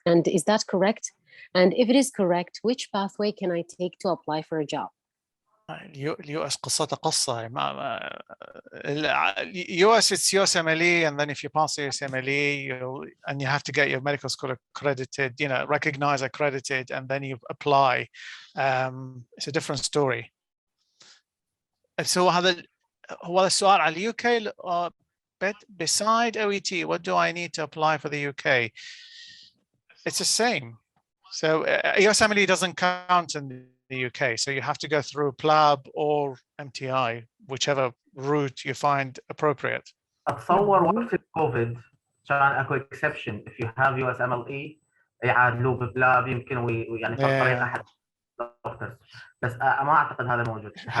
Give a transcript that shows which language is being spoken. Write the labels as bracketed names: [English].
[English] And is that correct? And if it is correct, which pathway can I take to apply for a job? [Arabic] US قصته قصة. [English] US it's USMLE, and then if you pass the USMLE, and you have to get your medical school accredited, you know, recognized, accredited, and then you apply. It's a different story. [Arabic] So هذا هو السؤال على UK. [English] But beside OET, what do I need to apply for the UK? It's the same. So USMLE doesn't count in the UK, so you have to go through PLAB or MTI, whichever route you find appropriate. [Arabic] اتصور وقت الكوفيد كان اكو exception. [English] If you have USMLE [Arabic] يعادلوه ببلاب يمكن يعني طريقه احد الدكتورز، بس ما اعتقد هذا موجود.